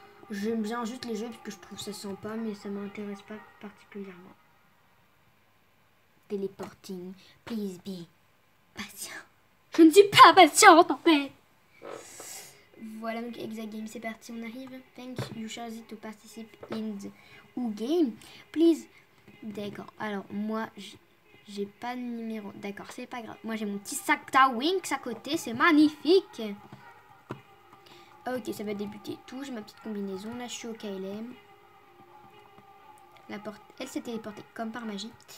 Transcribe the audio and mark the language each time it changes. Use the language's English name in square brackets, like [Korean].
[French] J'aime bien juste les jeux parce que je trouve ça sympa, mais ça m'intéresse pas particulièrement. [English] Teleporting, please be patient. [French] Je ne suis pas patiente en fait. Voilà, donc Hexagame, c'est parti, on arrive. [English] Thank you chosen to participate in the game. Please. [French] D'accord, alors moi, j'ai pas de numéro. D'accord, c'est pas grave. Moi, j'ai mon petit sac Tawinx à côté, c'est magnifique. Ok, ça va débuter tout. J'ai ma petite combinaison. Là, je suis au KLM. La porte, elle s'est téléportée comme par magie.